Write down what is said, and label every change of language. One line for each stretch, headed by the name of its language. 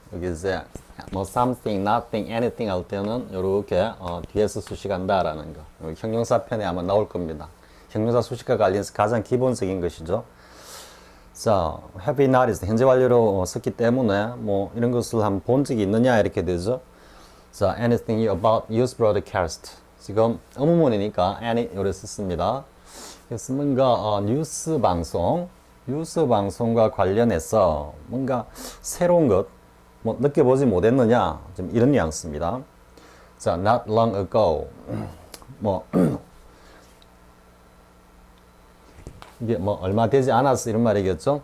Korean: 여기 이제 뭐
English: something, nothing, anything
Korean: 할 때는 이렇게 뒤에서 수식한다라는 거. 여기 형용사 편에 아마 나올 겁니다. 형용사 수식과 관련해서 가장 기본적인 것이죠.
English: 자, have you noticed?
Korean: 현재 완료로 썼기 때문에 뭐 이런 것을 한번 본 적이 있느냐 이렇게 되죠.
English: 자, anything new about news broadcast.
Korean: 지금 의문문이니까 any 요래 썼습니다. 그래서 뭔가 뉴스 방송과 관련해서 뭔가 새로운 것 뭐 느껴보지 못했느냐 좀 이런 뉘앙스입니다. 자,
English: not long ago
Korean: 뭐 이게 뭐 얼마 되지 않았어 이런 말이겠죠.